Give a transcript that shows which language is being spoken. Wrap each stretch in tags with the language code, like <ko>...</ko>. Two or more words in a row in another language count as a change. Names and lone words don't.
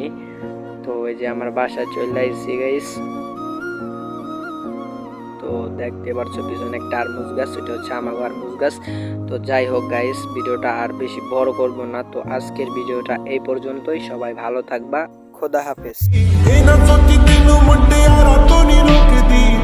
<bn>তো ওই যে আমার বাসায় চলে আইছি গাইস। তো দেখতে পাচ্ছ পিছনে একটা আরমুজ গাছ, এটা হচ্ছে আমাগো আরমুজ গাছ। তো যাই হোক গাইস, ভিডিওটা আর বেশি বড় করব না। তো আজকের ভিডিওটা এই পর্যন্তই। সবাই ভালো থাকবা, খোদা হাফেজ।</bn> <pa>ਇਹ ਨਾ ਸੋਚੀ ਤੈਨੂੰ ਮੁੰਡਿਆਰਾ ਤੋਂ ਨਹੀਂ ਰੋਕਦੀ</pa>